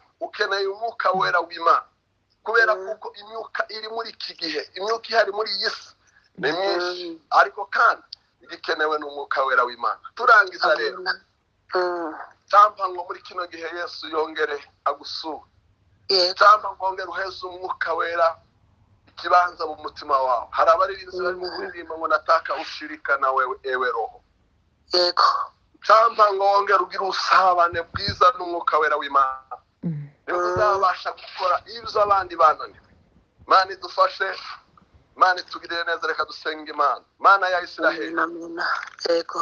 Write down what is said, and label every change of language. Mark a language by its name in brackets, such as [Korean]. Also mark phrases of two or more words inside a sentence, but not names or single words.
[Kinyarwanda] Ukeneye umwuka wera w'Imana kubera kuko imyuka iri muri iki gihe, imyuka ihari muri iyi si ni myinshi, ariko kandi igikenewe n'umwuka wera w'Imana. Turangiza rero cyangwa ngo muri kino gihe Yesu yongere agusure, Yego. cyangwa ngo wongere uheze umwuka wera ikibanza mu mutima wawe. Hari abaririmbyi barimo kuririmba ngo [Swahili] nataka ushirika na wewe ewe roho. [Kinyarwanda] Yego. Cyangwa ngo wongere ugire usabane bwiza n'umwuka wera w'Imana. Niba uzabasha gukora ibyo abandi bananiwe. Imana idufashe, Imana itugirire neza. Reka dusenga Imana, Imana ya Isiraheli. Amen. Yego.